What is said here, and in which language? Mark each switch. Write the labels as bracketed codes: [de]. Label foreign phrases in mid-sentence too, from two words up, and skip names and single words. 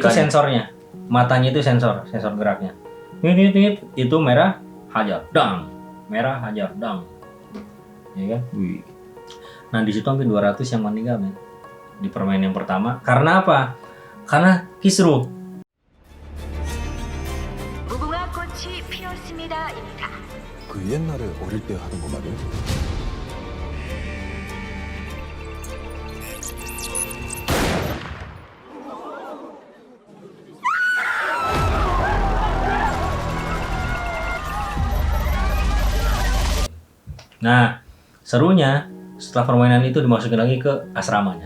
[id] itu sensornya. Matanya itu sensor geraknya. Nit, itu merah, hajar, dang. Merah, hajar, dang. Ya kan? Wih. Nah, di situ hampir 200 yang meninggal, men. Di permainan yang pertama. Karena apa? Karena kisruh. [ko] 무궁화 꽃이 피었습니다입니다. 그 옛날에 어릴 때 하던 거 말이야? [id] Nah, serunya setelah permainan itu dimasukin lagi ke asramanya.